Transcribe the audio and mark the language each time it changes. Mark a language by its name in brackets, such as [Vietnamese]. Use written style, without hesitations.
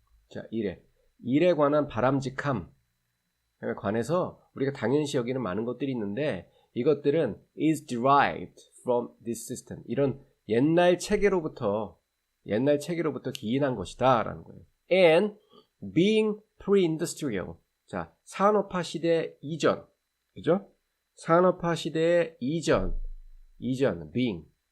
[Korean] 자, 일에 관한 바람직함에 관해서 우리가 당연시 여기는 많은 것들이 있는데 이것들은 [English] is derived from this system. [Korean] 이런 옛날 체계로부터 기인한 것이다 라는 거예요. [English] And being pre-industrial. [Korean] 자, 산업화 시대 이전. 그죠? 산업화 시대 이전, being.